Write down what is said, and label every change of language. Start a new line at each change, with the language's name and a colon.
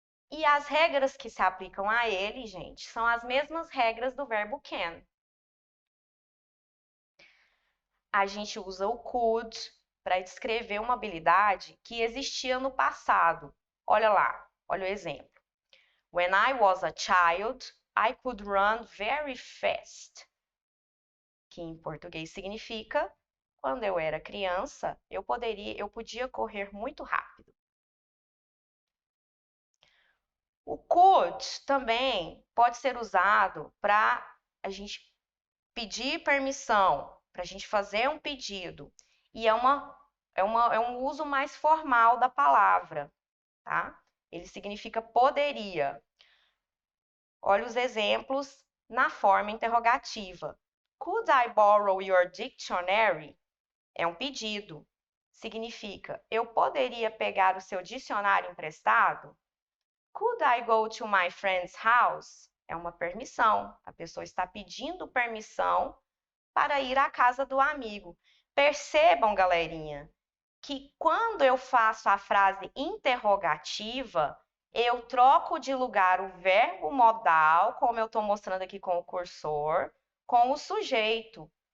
Portuguese: E as regras que se aplicam a ele, gente, são as mesmas regras do verbo can. A gente usa o could para descrever uma habilidade que existia no passado. Olha lá, olha o exemplo.
English: When I was a child, I could run very fast.
Portuguese: Que em português significa, quando eu era criança, eu podia correr muito rápido. O could também pode ser usado para a gente pedir permissão, para a gente fazer um pedido. E é um uso mais formal da palavra, tá? Ele significa poderia. Olha os exemplos na forma interrogativa.
English: Could I borrow your dictionary?
Portuguese: É um pedido. Significa, eu poderia pegar o seu dicionário emprestado?
English: Could I go to my friend's house?
Portuguese: É uma permissão. A pessoa está pedindo permissão para ir à casa do amigo. Percebam, galerinha, que quando eu faço a frase interrogativa, eu troco de lugar o verbo modal, como eu estou mostrando aqui com o cursor, com o sujeito.